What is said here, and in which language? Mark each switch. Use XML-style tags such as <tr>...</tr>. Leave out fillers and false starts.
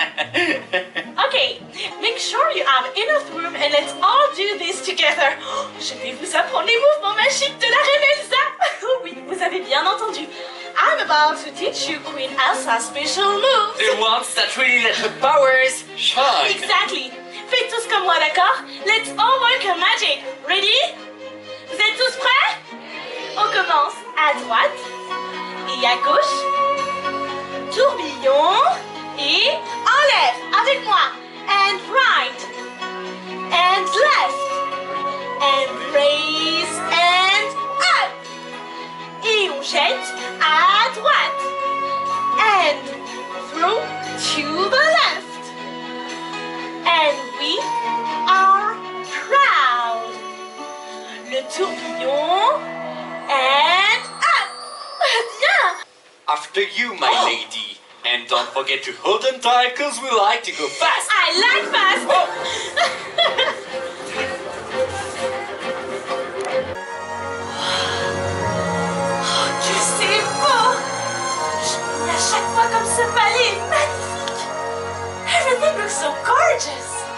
<en>Okay, make sure you have enough room and let's all do this together.</en> <fr>Je vais vous apprendre les mouvements magiques de la reine Elsa. Oui, vous avez bien entendu.</fr> <en>I'm about to teach you Queen Elsa's special moves. The ones that really let her powers shine. Exactly.</en> <fr>Faites tous comme moi, d'accord?</fr> <en>Let's all work on magic. Ready?</en> <fr>Vous êtes tous prêts? On commence à droite et à gauche. Tourbillon et enlève avec moi.</fr> <en>And right. And left. And raise and up.</en> <fr>Et on jette à droite.</fr> <en>And throw to the left. And we are proud.</en> <fr>Le tourbillon</fr> <en>and up.</en> <fr>Bien.</fr> <en>After you, my lady. And don't forget to hold on tight, cause we like to go fast. I like fast.</en> <fr>Oh, que c'est beau. Je m'y à chaque fois comme ce palais est magnifique.</fr> <en>Everything looks so gorgeous.</en>